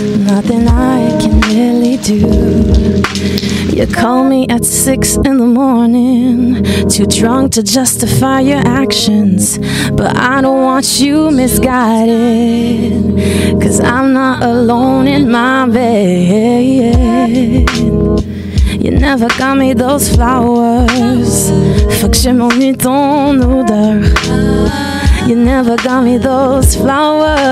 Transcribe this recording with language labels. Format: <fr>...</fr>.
<en>Nothing I can really do. You call me at 6 in the morning, too drunk to justify your actions, but I don't want you misguided, 'cause I'm not alone in my bed. You never got me those flowers,</en> <fr>faut que je m'ennuie ton odeur.</fr> <en>You never got me those flowers.</en>